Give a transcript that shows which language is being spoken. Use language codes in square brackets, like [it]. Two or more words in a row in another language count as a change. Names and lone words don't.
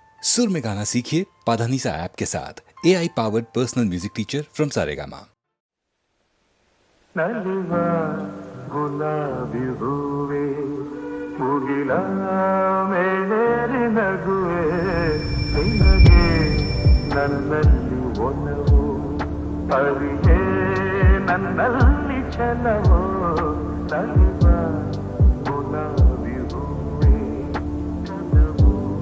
[hi] सुर में गाना सीखिए पाधानीसा ऐप के साथ [en] AI powered personal music teacher from Saregama. [kn] ನಲಿವ ಗುಲಾಬಿ ಹೂವೆ ಮುಗಿಲ ಮೇಲೇರಿ ನಗುವೆ ನಿನಗೆ ನನ್ನಲ್ಲಿ ಒಲವು ಅರಿಯೇ ನನ್ನಲ್ಲಿ ಛಲವೋ ನಲಿವ ಗುಲಾಬಿ ಹೂವೆ ಛಲವು